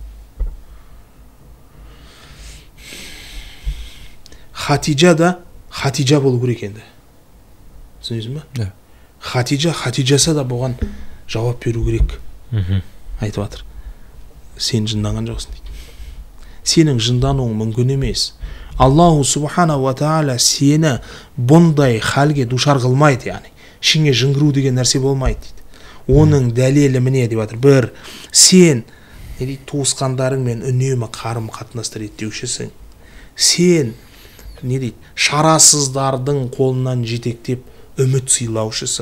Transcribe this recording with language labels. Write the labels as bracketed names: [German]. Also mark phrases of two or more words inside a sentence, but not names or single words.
[Kazakh] Хатижа да Хатижа болу керек енді. Түсінесің ба? Хатижасы да бұған жауап беру керек. Айтып жатыр. Сен жынданған жоқсың дейді. Сенің жындануың мүмкін емес. [Arabic] الله سبحانه وتعالى [Kazakh] сені бұндай халге душар қылмайды, яғни. Ішіңе жыңғыру деген нәрсе болмайды дейді. Оның дәлелі міне деп жатыр. Бір, сен туысқандарыңмен үнемі қарым қатынасты реттеушісің. Сен шарасыздардың қолынан жетектеп үміт сыйлаушысың.